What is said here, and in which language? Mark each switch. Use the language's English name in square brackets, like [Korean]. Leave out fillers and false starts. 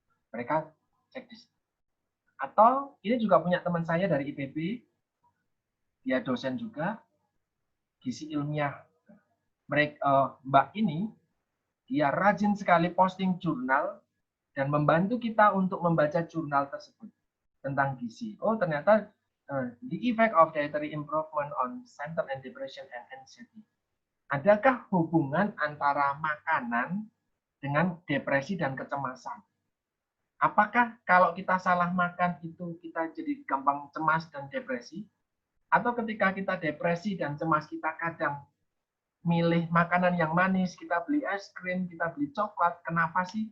[Indonesian] Mereka cek di sini. Atau ini juga punya teman saya dari IPB, dia dosen juga, gizi ilmiah. Mbak ini, dia rajin sekali posting jurnal dan membantu kita untuk membaca jurnal tersebut tentang gizi. [English] Oh, ternyata the effect of dietary improvement on symptom and depression and anxiety. [Indonesian] Adakah hubungan antara makanan dengan depresi dan kecemasan? Apakah kalau kita salah makan itu kita jadi gampang cemas dan depresi? Atau ketika kita depresi dan cemas kita kadang milih makanan yang manis, kita beli es krim, kita beli coklat, kenapa sih?